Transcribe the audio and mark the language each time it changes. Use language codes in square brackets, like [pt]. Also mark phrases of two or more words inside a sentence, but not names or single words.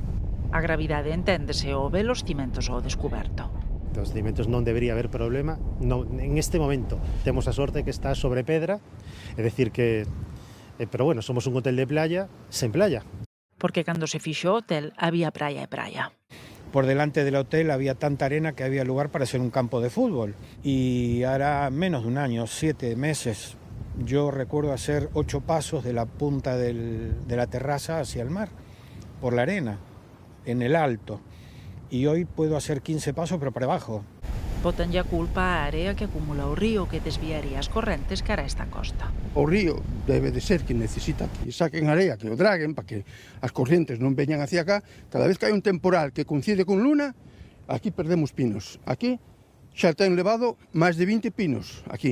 [gl] A gravidade enténdese ao ver os cimentos ao descuberto. Os cimentos non debería haber problema. En este momento temos a sorte que está sobre pedra, é dicir que... Pero bueno, somos un hotel de playa sen playa. Porque cando se fixo o hotel había praia e praia. [es] Por delante del hotel había tanta arena que había lugar para hacer un campo de fútbol. Y hará menos de un año, 7 meses, yo recuerdo hacer 8 pasos de la punta de la terraza hacia el mar, por la arena, en el alto. Y hoy puedo hacer 15 pasos, pero para abajo. [gl] Botanlle a culpa a area que acumula o río que desviaría as correntes cara a esta costa. O río debe de ser que necesita que saquen area, que o draguen para que as correntes non veñan [es] hacia acá. [gl] Cada vez que hai un temporal que coincide con luna, aquí perdemos pinos. Aquí xa ten levado máis de 20 pinos, aquí.